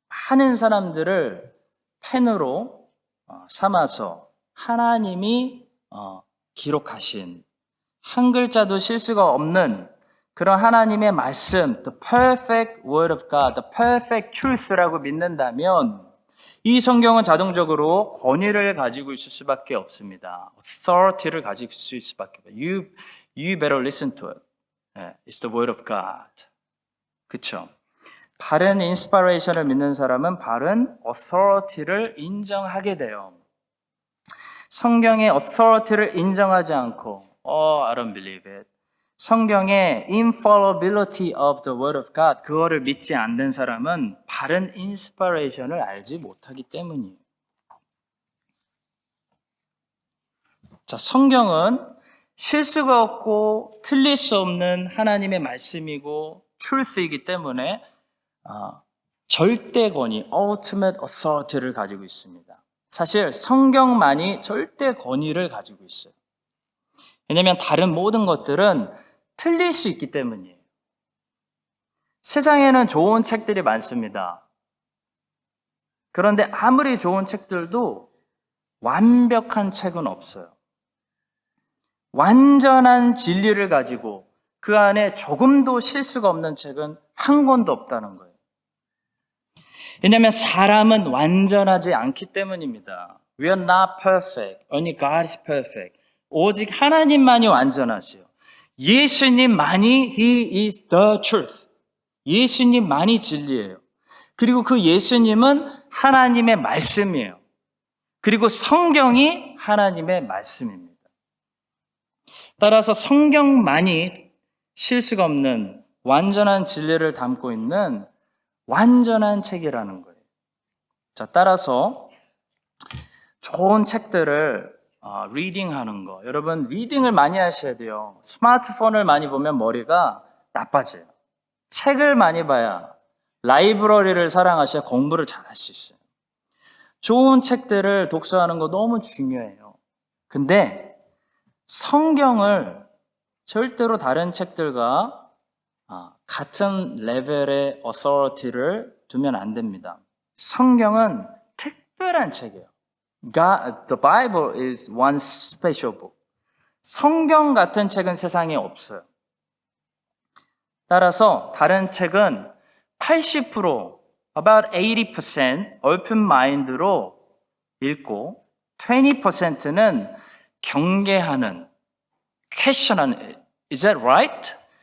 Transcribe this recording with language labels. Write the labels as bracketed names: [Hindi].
[Korean] 많은 사람들을 펜으로 삼아서 하나님이 기록하신 한 글자도 실수가 없는 그런 하나님의 말씀, [English] the perfect word of God, the perfect truth [Korean] 라고 믿는다면 이 성경은 자동적으로 권위를 가지고 있을 수밖에 없습니다. authority를 가지고 있을 수밖에 없어요. [English] You better listen to it. It's the word of God. [Korean] 그렇죠? 바른 인스피레이션을 믿는 사람은 바른 authority를 인정하게 돼요. 성경의 authority를 인정하지 않고 [English] I don't believe it. [Korean] 성경의 [English] infallibility of the word of God, [Korean] 그거를 믿지 않는 사람은 바른 인스피레이션을 알지 못하기 때문이에요. 자, 성경은 실수가 없고 틀릴 수 없는 하나님의 말씀이고 truth이기 때문에 절대 권위, [English] ultimate authority [Korean] 를 가지고 있습니다. 사실 성경만이 절대 권위를 가지고 있어요. 왜냐하면 다른 모든 것들은 틀릴 수 있기 때문이에요. 세상에는 좋은 책들이 많습니다. 그런데 아무리 좋은 책들도 완벽한 책은 없어요. 완전한 진리를 가지고 그 안에 조금도 실수가 없는 책은 한 권도 없다는 거예요. 왜냐하면 사람은 완전하지 않기 때문입니다. [English] We are not perfect. Only God is perfect. [Korean] 오직 하나님만이 완전하시요. 예수님만이 [English] He is the truth. [Korean] 예수님만이 진리예요. 그리고 그 예수님은 하나님의 말씀이에요. 그리고 성경이 하나님의 말씀입니다. 따라서 성경만이 실수가 없는 완전한 진리를 담고 있는 완전한 책이라는 거예요. 자, 따라서 좋은 책들을 리딩 하는 거. 여러분, 리딩을 많이 하셔야 돼요. 스마트폰을 많이 보면 머리가 나빠져요. 책을 많이 봐야, 라이브러리를 사랑하셔야 공부를 잘 할 수 있어요. 좋은 책들을 독서하는 거 너무 중요해요. 근데 성경을 절대로 다른 책들과 같은 레벨의 authority를 두면 안 됩니다. 성경은 특별한 책이에요. [English] The Bible is one special book. [Korean] 성경 같은 책은 세상에 없어요. 따라서 다른 책은 80%, [English] about 80% open mind [Korean] 로 읽고 20%는 경계하는, question하는, [English] is that right?